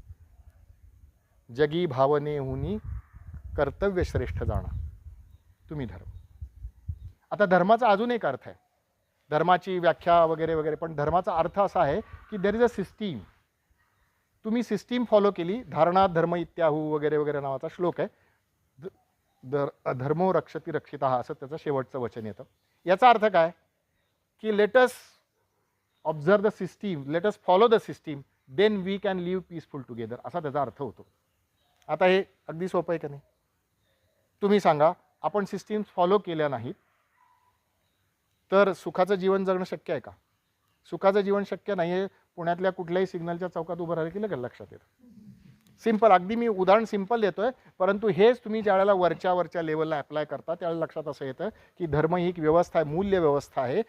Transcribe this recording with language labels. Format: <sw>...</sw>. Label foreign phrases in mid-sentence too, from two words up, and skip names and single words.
<mr>जगी भावनेहुनी कर्तव्य श्रेष्ठ जाणा, तुम्ही धर्म. आता धर्माचा अजून एक अर्थ आहे, धर्माची व्याख्या वगैरे वगैरे, पण धर्माचा अर्थ असा आहे की</mr> <en>there is a system.</en> <mr>तुम्ही</mr> <en>system follow</en> <mr>केली.</mr> <sa>धारणा धर्म इत्याहू</sa> <mr>वगैरे वगैरे नावाचा श्लोक आहे.</mr> <sa>धर्मो रक्षती रक्षिता</sa> <mr>असं त्याचं शेवटचं वचन येतं. याचा अर्थ काय की</mr> <en>let us observe the system, let us follow the system, then we can live peaceful together,</en> <mr>असा त्याचा अर्थ होतो. आता हे अगदी सोपं आहे का नाही? तुम्ही सांगा, आपण</mr> <en>systems follow</en> <mr>केल्या नाहीत तर सुखाचं जीवन जगणं शक्य आहे का? सुखाचं जीवन शक्य नाही आहे. पुण्यातल्या कुठल्याही सिग्नलच्या चौकात उभं राहिलं की लगेच लक्षात येतं. सिंपल, अगदी मी उदाहरण सिंपल देतोय, परंतु हेच तुम्ही ज्यावेळेला वरच्या लेवलला अप्लाय करता त्यावेळेला लक्षात असं येतं की धर्म ही एक व्यवस्था आहे, मूल्य व्यवस्था आहे.</mr>